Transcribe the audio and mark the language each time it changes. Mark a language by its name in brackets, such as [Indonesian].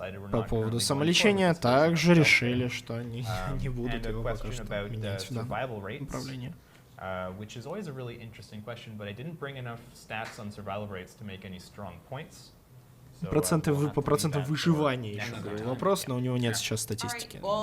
[Russian] По поводу самолечения также решили, что не будут его пока что менять в данном направлении. [English] Which is always a really interesting question, but I didn't bring enough stats on survival rates to make any strong points. [Russian] По процентам выживания еще был вопрос, но у него нет сейчас статистики.